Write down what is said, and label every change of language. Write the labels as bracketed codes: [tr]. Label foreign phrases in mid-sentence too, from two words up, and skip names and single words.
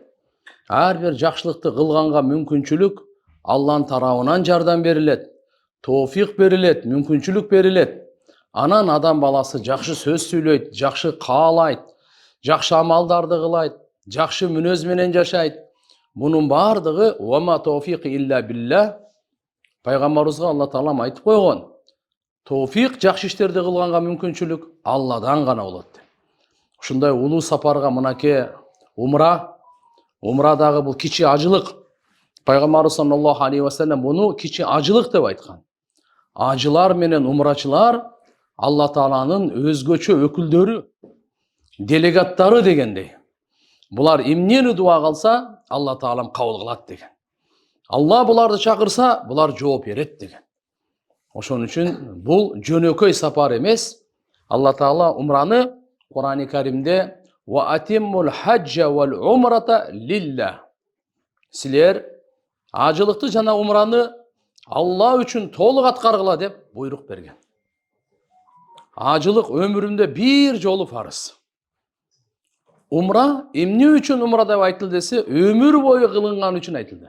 [ky] Ар бир жакшылыкты кылганга мүмкүнчүлүк Алланын тарабынан жардам берилет. Тоофик берилет, мүмкүнчүлүк берилет. Анан адам баласы жакшы сөз сүйлөйт, жакшы каалайт, жакшы амалдарды кылайт, жакшы мүнөз менен жашайт. Bunun бардыгы [ar] وما توفيقي إلا بالله. [ky] Пайгамбарыбызга Алла Таалам айтып койгон. Тоофик жакшы иштерди кылганга мүмкүнчүлүк Алладан гана болот. Ушундай улуу сапарга мынакей умрадагы бул кичи ажылык. Пайгамбарыбыз [ar] صلى الله عليه وسلم [ky] буну кичи ажылык деп айткан. Ажылар менен умрачылар Алла Тааланын өзгөчө өкүлдөрү, делегаттары дегендей. Булар эмнени дуа кылса, Алла Таалам кабыл кылат деген. Алла буларды чакырса, булар жооп берет деген. Ошон үчүн бул жөнөкөй сапар эмес. Алла Таала умраны Кур'ан-ы Каримде [ar] وأتموا الحج والعمرة لله. [ky] Силер ажылыкты жана умраны Алла үчүн толук аткаргыла деп буйрук берген. Ажылык өмүрүндө бир жолу фарыз. Умра эмне үчүн умра деп айтылды десе, өмүр бою кылынган үчүн айтылды.